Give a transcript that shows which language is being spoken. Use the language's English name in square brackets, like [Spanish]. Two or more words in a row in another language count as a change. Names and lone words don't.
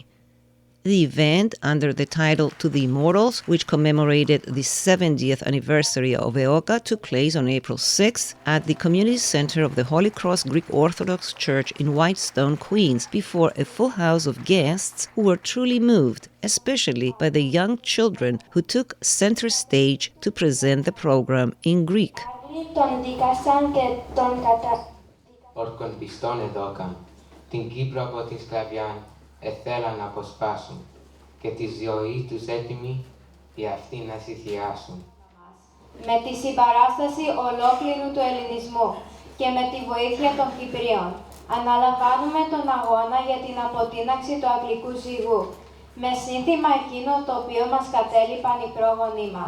[English] The event, under the title To the Immortals, which commemorated the 70th anniversary of EOKA, took place on April 6th at the Community Center of the Holy Cross Greek Orthodox Church in Whitestone, Queens, before a full house of guests who were truly moved, especially by the young children who took center stage to present the program in Greek. [Greek] Όρκον πιστών εδώκαν, την Κύπρο από την σκλαβιά εθέλαν να αποσπάσουν και τη ζωή τους έτοιμοι για αυτή να θυσιάσουν. Με τη συμπαράσταση ολόκληρου του ελληνισμού και με τη βοήθεια των Κυπρίων, αναλαμβάνουμε τον αγώνα για την αποτείναξη του αγγλικού ζυγού, με σύνθημα εκείνο το οποίο μας κατέλειπαν οι πρόγονοί μας.